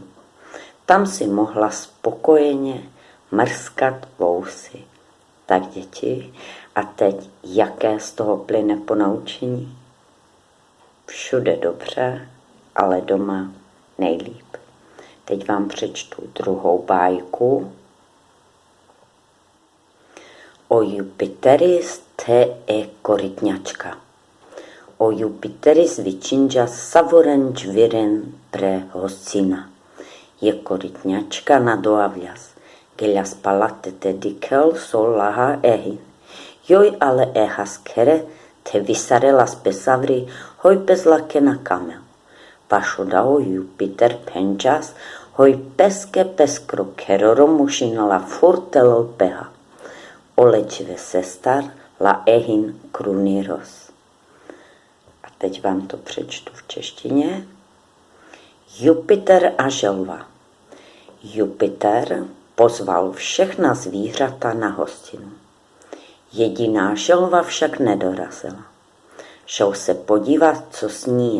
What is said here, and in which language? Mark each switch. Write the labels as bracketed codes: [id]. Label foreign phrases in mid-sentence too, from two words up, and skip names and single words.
[cs] Tam si mohla spokojeně mrskat vousy. Tak děti, a teď jaké z toho plyne ponaučení? Všude dobře, ale doma nejlíp. Teď vám přečtu druhou bájku. [rom] O Jupiteris te e korytňačka. O Jupiteris vičinja savoren džviren pre hoscina. Je korytňačka na doavľas. Geľas palate te dikel sol laha ehin. Joj ale ehas kere te visarelas pesavri hoj peslakena kamel. Pašodao Jupiter penjas hoj peske peskro keroro mušinala furtelol peha. Olečve sestar la ehin kruniros. [cs] A teď vám to přečtu v češtině. Jupiter a želva. Jupiter pozval všechna zvířata na hostinu. Jediná želva však nedorazila. Šel se podívat, co s ní je.